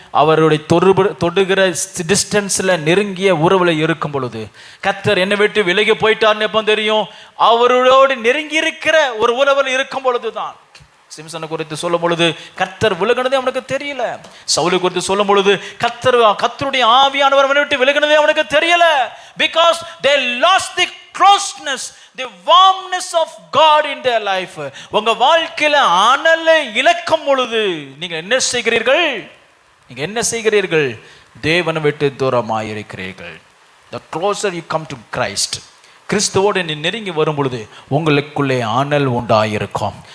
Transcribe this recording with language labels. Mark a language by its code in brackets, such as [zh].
[ta] அவருடைய தொடுகிற டிஸ்டன்ஸில் நெருங்கிய உறவில் இருக்கும் பொழுது. கர்த்தர் என்னை விட்டு விலகி போயிட்டார்னு எப்போ தெரியும்? அவரோடு நெருங்கி இருக்கிற ஒரு உறவில் இருக்கும் பொழுது தான். சிம்சனை குறித்து சொல்லும் பொழுது கர்த்தர் விலகினதே அவனுக்கு தெரியல. சவுலை குறித்து சொல்லும் பொழுது கர்த்தருடைய ஆவியானவர் அவனை விட்டு விலகினதே அவனுக்கு தெரியல. [en] Because they lost the closeness, the warmness of God in their life. [ta] உங்க வாழ்க்கையில அனலை இழக்கும் பொழுது நீங்க என்ன செய்கிறீர்கள்? நீங்க என்ன செய்கிறீர்கள்? தேவனை விட்டு தூரமாக இருக்கிறீர்கள். [en] The closer you come to Christ, [ta] கிறிஸ்துவோடு நீ நெருங்கி வரும் பொழுது உங்களுக்குள்ளே அனல் உண்டாயிருக்கும்.